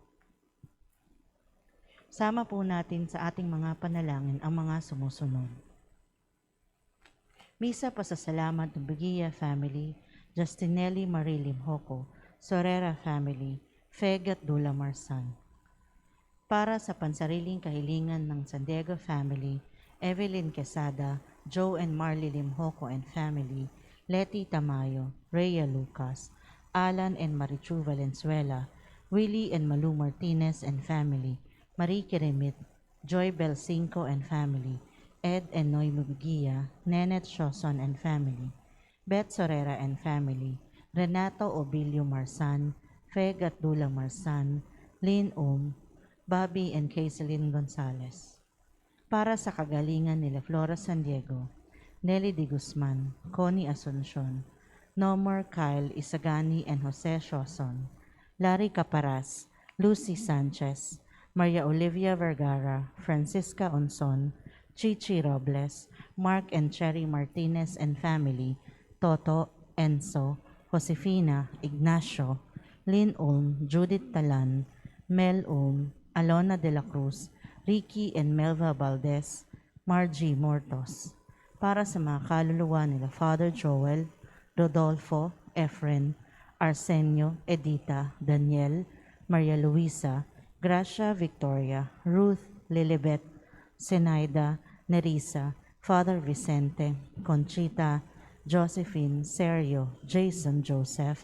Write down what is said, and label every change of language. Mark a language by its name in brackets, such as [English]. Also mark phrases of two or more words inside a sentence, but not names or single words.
[Filipino] Sama po natin sa ating mga panalangin ang mga sumusunod. Misa pasasalamat ng Bugia Family, Justinelli Marilim Hoco, Sorera Family, Fegat Dula Marsan. Para sa pansariling kahilingan ng San Diego Family, Evelyn Quesada, Joe and Marley Limhoco and Family, Letty Tamayo, Rhea Lucas, Alan and Marichu Valenzuela, Willie and Malu Martinez and Family, Marie Keremit, Joy Belcinco and Family, Ed and Noy Mubigia, Nenet Shoson and Family, Beth Sorera and Family, Renato Obilio Marsan, Feg at Dula Marsan, Lynn Bobby and Kaiselyn Gonzalez. Para sa kagalingan nila Flora San Diego, Nelly Di Guzman, Connie Asuncion, Nomar Kyle Isagani and Jose Shoson, Larry Caparas, Lucy Sanchez, Maria Olivia Vergara, Francisca Onson, Chichi Robles, Mark and Cherry Martinez and Family, Toto, Enzo, Josefina, Ignacio, Lynn Judith Talan, Mel Alona de la Cruz, Ricky and Melva Valdez, Margie Mortos. Para sa mga kaluluwa nila Father Joel, Rodolfo, Efren, Arsenio, Edita, Daniel, Maria Luisa, Gracia Victoria, Ruth, Lilibet, Zenaida, Nerissa, Father Vicente, Conchita, Josephine, Sergio, Jason Joseph,